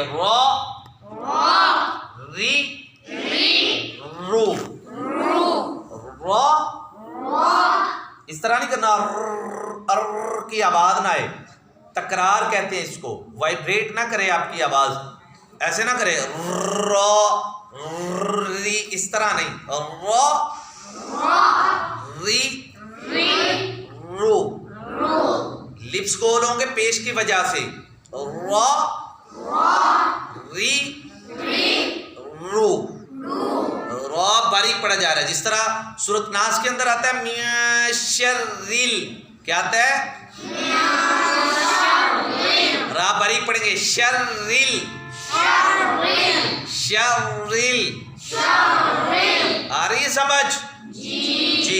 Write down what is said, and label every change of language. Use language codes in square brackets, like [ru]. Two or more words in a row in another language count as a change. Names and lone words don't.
[ur] را ری رو، را اس طرح نہیں کرنا ار کی آواز نہ آئے. تکرار کہتے ہیں اس کو. وائبریٹ نہ کرے آپ کی آواز، ایسے نہ کرے را ری، اس طرح نہیں. را ری رو، لپس گول ہوں گے پیش کی وجہ سے. را ری رو، را باریک پڑھا جا رہا ہے جس طرح سورۃ ناس کے اندر آتا ہے میشرل. کیا آتا ہے؟ را باریک پڑھیں گے. شرل شرل. آ رہی ہے سمجھ جی.